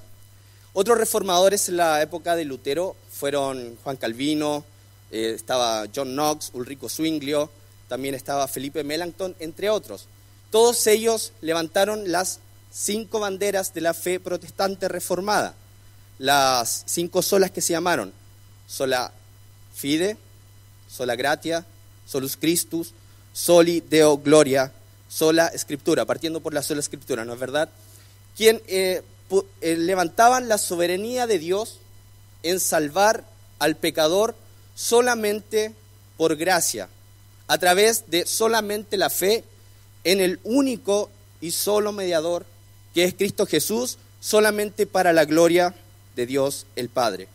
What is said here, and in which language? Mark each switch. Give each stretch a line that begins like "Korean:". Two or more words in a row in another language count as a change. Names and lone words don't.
Spanish: Otros reformadores en la época de Lutero fueron Juan Calvino, estaba John Knox, Ulrico Zwinglio, también estaba Felipe Melanchthon, entre otros. Todos ellos levantaron las 5 banderas de la fe protestante reformada, las 5 solas que se llamaron
Latin: sola fide, sola gratia, solus Christus, soli Deo gloria, sola Scriptura,
Spanish: partiendo por la sola Escritura, ¿no es verdad? Quien levantaban la soberanía de Dios en salvar al pecador solamente por gracia, a través de solamente la fe en el único y solo mediador, que es Cristo Jesús, solamente para la gloria de Dios el Padre.